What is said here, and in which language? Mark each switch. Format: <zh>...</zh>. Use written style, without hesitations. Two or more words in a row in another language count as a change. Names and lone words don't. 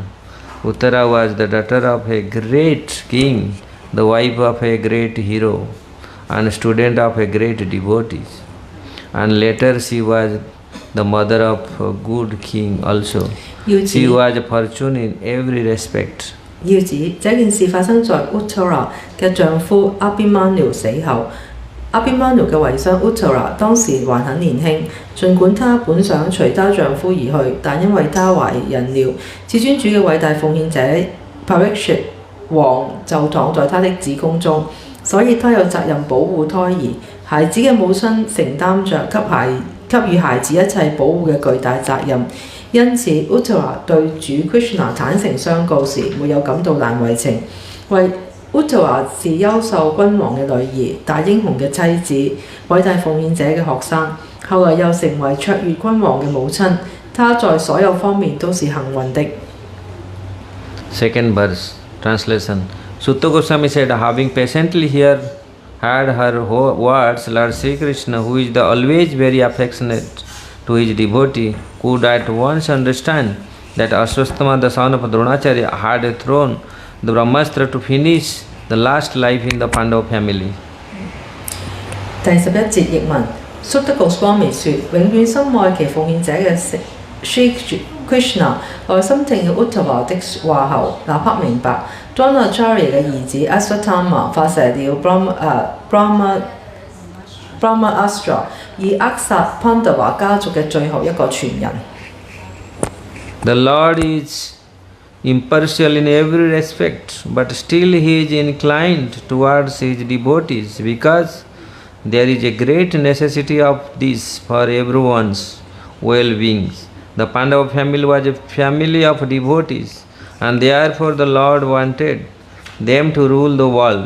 <en>Uttara was the daughter of a great king, the wife of a great hero, and student of a great devotee. And later she was the mother of a good king also. She was fortune in every respect.</en> <zh>要指這件事發生在 Uttara 嘅丈夫 Abhimanyu 死後。Abhimanyu 嘅遺孀 Uttara 當時還很年輕，儘管她本想隨她丈夫而去，但因為她懷孕了，至尊主嘅偉大奉獻者 Parikshit 王就躺在她的子宮中，所以她有責任保護胎兒。孩子嘅母親承擔着給予孩子一切保護嘅巨大責任，因此 Uttara 對主 Krishna 坦誠相告時，沒有感到難為情。為 Uttara 是優秀君王嘅女兒，大英雄嘅妻子，偉大奉獻者嘅學生，後來又成為卓越君王嘅母親。她在所有方面都是幸運的。</zh> <en>Second verse translation. Sutta Goswami said, having patiently heard her words, Lord Sri Krishna, who is always very affectionate to his devotee, could at once understand that Ashwasthama, the son of Dronacharya, had thrown the Brahmastra to finish the last life in the Pandava family.</en> <zh>第11節譯文：Sutta Goswami 說：永遠深愛其奉獻者嘅 Sri Krishna 內心聽了 Uttara 的話後，立刻明白 Dronacharya 嘅兒子 Aswatthama 發射了 Brahmastra， 以扼殺 Pandava 家族嘅最後一個傳人。</zh> <en>The Lord is impartial in every respect, but still he is inclined towards his devotees because there is a great necessity of this for everyone's well-being. The Pandava family was a family of devotees, and therefore the Lord wanted them to rule the world.</en>